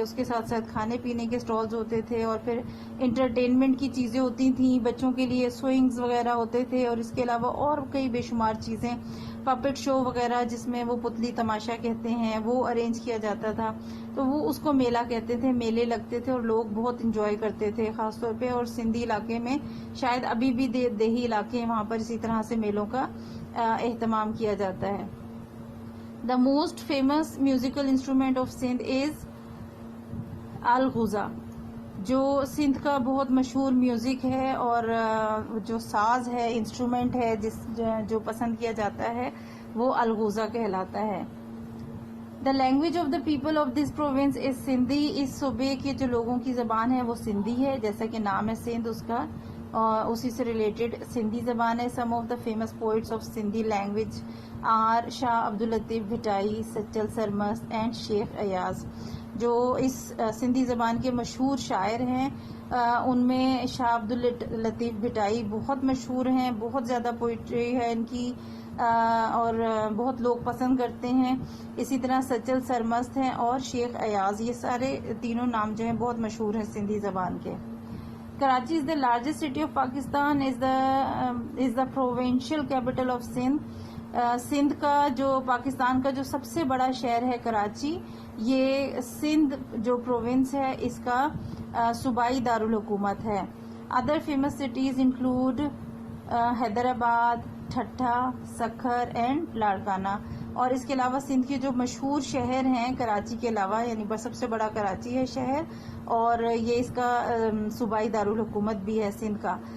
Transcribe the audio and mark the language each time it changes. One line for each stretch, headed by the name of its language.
Urdu: اس کے ساتھ ساتھ کھانے پینے کے سٹالز ہوتے تھے, اور پھر انٹرٹینمنٹ کی چیزیں ہوتی تھیں, بچوں کے لیے سوئنگز وغیرہ ہوتے تھے, اور اس کے علاوہ اور کئی بے شمار چیزیں, پپٹ شو وغیرہ جس میں وہ پتلی تماشا کہتے ہیں, وہ ارینج کیا جاتا تھا. تو وہ اس کو میلہ کہتے تھے, میلے لگتے تھے اور لوگ بہت انجوائے کرتے تھے خاص طور پہ. اور سندھی علاقے میں شاید ابھی بھی دیہی علاقے ہیں وہاں پر اسی طرح سے میلوں کا اہتمام کیا جاتا ہے.
English: The most famous musical instrument of Sindh is alghoza.
Urdu: جو سندھ کا بہت مشہور میوزک ہے اور جو ساز ہے, انسٹرومنٹ ہے جو پسند کیا جاتا ہے, وہ الغوزہ کہلاتا ہے.
English: The language of the people of this province is Sindhi.
Urdu: اس صوبے کے جو لوگوں کی زبان ہے وہ سندھی ہے, جیسا کہ نام ہے سندھ اس کا, اسی سے ریلیٹڈ سندھی زبان ہے.
English: Some of the famous poets of Sindhi language are Shah Abdul Latif Bhittai, Sachal Sarmast and Shaikh Ayaz.
Urdu: جو اس سندھی زبان کے مشہور شاعر ہیں ان میں شاہ عبداللطیف بھٹائی بہت مشہور ہیں, بہت زیادہ پوئٹری ہے ان کی اور بہت لوگ پسند کرتے ہیں. اسی طرح سچل سرمست ہیں اور شیخ ایاز, یہ سارے تینوں نام جو ہیں بہت مشہور ہیں سندھی زبان کے.
English: Karachi is the largest city of Pakistan, is the provincial capital of Sindh.
Urdu: Sindh کا جو پاکستان کا جو سب سے بڑا شہر ہے کراچی, یہ سندھ جو پروونس ہے اس کا صوبائی دارالحکومت ہے.
English: Other famous cities include Hyderabad, Thatta, Sukkur and Larkana.
Urdu: اور اس کے علاوہ سندھ کے جو مشہور شہر ہیں کراچی کے علاوہ، یعنی سب سے بڑا کراچی ہے شہر، اور یہ اس کا صوبائی دارالحکومت بھی ہے سندھ کا.